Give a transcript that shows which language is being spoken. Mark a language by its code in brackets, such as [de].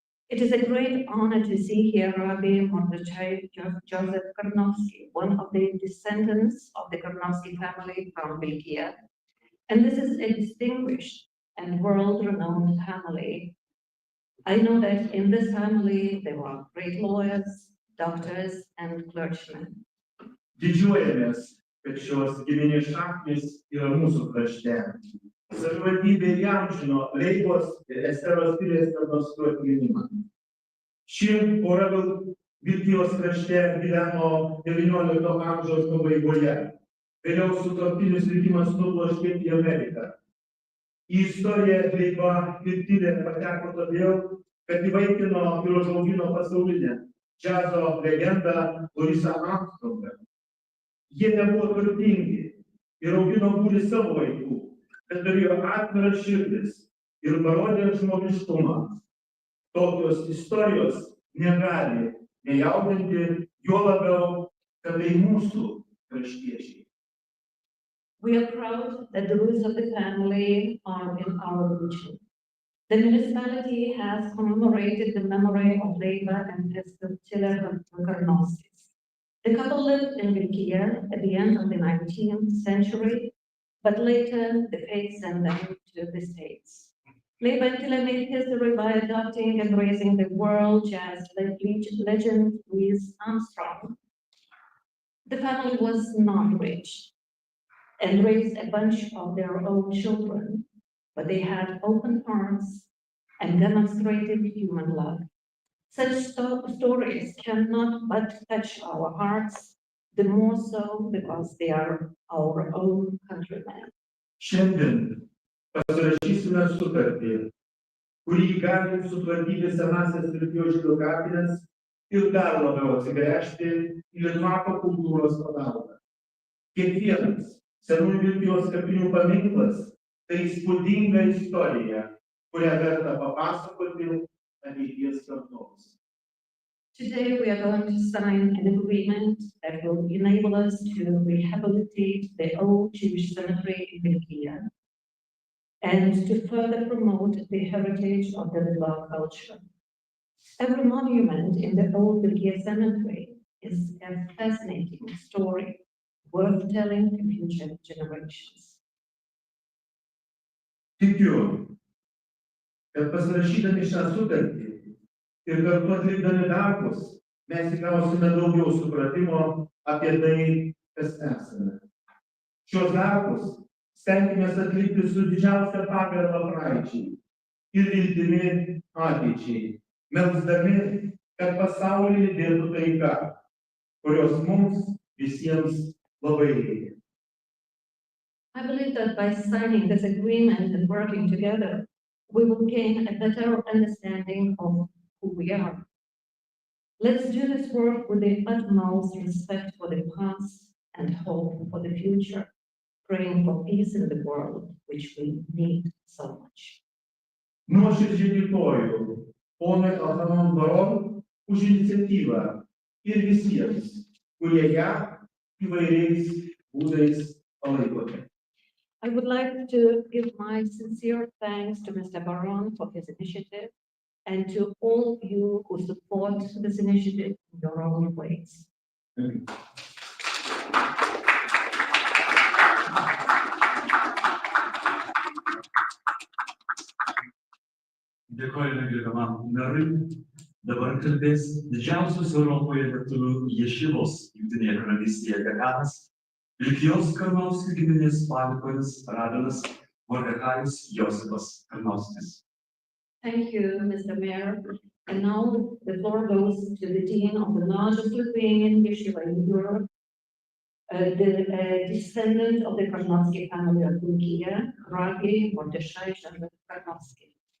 [en] It is a great honor to see here Rabbi Mordechai Joseph Karnovsky, one of the descendants of the Karnovsky family from Vilkija. And this is a distinguished and world-renowned family. I know that in this family there are great lawyers, doctors, and clergymen. [lt] Didžiuojamės, kad šios giminės šaknys yra mūsų krašte. Savivaldybė įamžino Leibos ir Esteros Pilės Karnovskių atminimą. Ši pora Vilkijos krašte gyveno XIX amžiaus pabaigoje. Vėliau sutuoktinius likimas nubloškė į Ameriką. Į istoriją Leiba ir Tilė pateko todėl, kad įvaikino ir užaugino pasaulinę džiazo legendą Borisą Armstrongą. Jie nebuvo turtingi ir augino būrį savo vaikų, bet turėjo atviras širdis ir parodė žmogiškumą. Tokios istorijos negali nejaudinti, juo labiau, kad tai mūsų kraštiečiai. [en] We are proud that the roots of the family are in our region. The municipality has commemorated the memory of Leiba and Esther Tiller Karnovskis. The couple lived in Vilkija at the end of the 19th century, but later the fate sent them to the States. Leiba and Tiller made history by adopting and raising the world jazz legend Louis Armstrong. The family was not rich and raised a bunch of their own children, but they had open hearts and demonstrated human love. Such stories cannot but touch our hearts, the more so because they are our own countrymen. [lt] Šiandien pasirašysime sutartį, kuri įgalins sutvarkyti senąsias Vilkijos žydų kapines ir dar labiau atsigręžti į litvakų kultūros paveldą. Kiekvienas senųjų Vilkijos kapinių paminklas tai įspūdinga istorija, kurią verta papasakoti ateities kartoms. [en] Today we are going to sign an agreement that will enable us to rehabilitate the old Jewish cemetery in Vilkija and to further promote the heritage of the Litva culture. Every monument in the old Vilkija cemetery is a fascinating story worth telling to future generations. [lt] Tikiu, kad pasirašydami šią sutartį ir kartu atlikdami darbus, mes įgausime daugiau supratimo apie tai, kas esame. Šios darbus stenkimės atlikti su didžiausia pagarba praeičiai ir viltimi ateičiai, melsdami, kad pasaulyje lydėtų taika, kurios mums visiems labai reikia. [en] I believe that by signing this agreement and working together, we will gain a better understanding of who we are. Let's do this work with the utmost respect for the past and hope for the future, praying for peace in the world, which we need so much. Nuoširdžiai dėkoju ponui Altamon Baron už iniciatyvą ir visiems, kurie ją įvairiais būdais palaikote. I would like to give my sincere thanks to Mr. Baron for his initiative and to all of you who support this initiative in your own ways. Thank you. [lt] Dėkojame gerbiamam merui. Dabar kalbės didžiausios Europoje lietuvių ješivos Jungtinėje karalystėje dekanas, Vilkijos Karnauskų giminės palikuonis rabinas Mordekajus Josifas Karnauskis. [en] Thank you, Mr. Mayor. And now the floor goes to the dean of the largest Lithuanian yeshiva in Europe, the descendant of the Karnauski family of Vilkija, Rabbi Mordechai Karnauski.